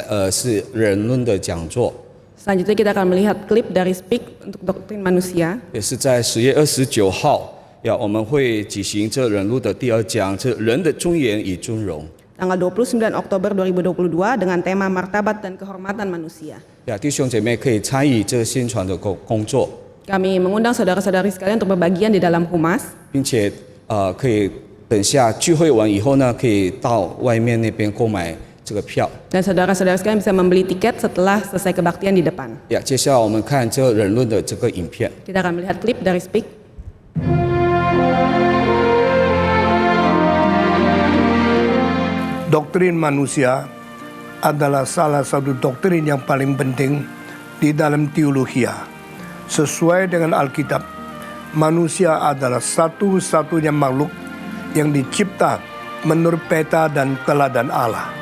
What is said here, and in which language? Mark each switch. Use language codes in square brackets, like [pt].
[zh] 是人论的讲座， [id] Selanjutnya kita akan melihat klip dari Speak untuk doktrin manusia. [zh] 也是在10月29号，我们会举行这人论的第2讲，这人的尊严与尊荣。 [id] Tanggal 29 Oktober 2022 dengan tema martabat dan kehormatan manusia. [zh] 弟兄姐妹可以参与这宣传的工作， [id] Kami mengundang saudara-saudari sekalian untuk berbagian di dalam humas. [zh] 并且可以等下聚会完以后呢，可以到外面那边购买这个票。 [id] Dan saudara-saudara sekalian bisa membeli tiket setelah selesai kebaktian di depan. [zh] 接下来我们看这人论的这个影片。 [id] Kita akan melihat klip dari Speak. Doktrin manusia adalah salah satu doktrin yang paling penting di dalam teologi. Sesuai dengan Alkitab, manusia adalah satu-satunya makhluk yang dicipta menurut peta dan teladan Allah.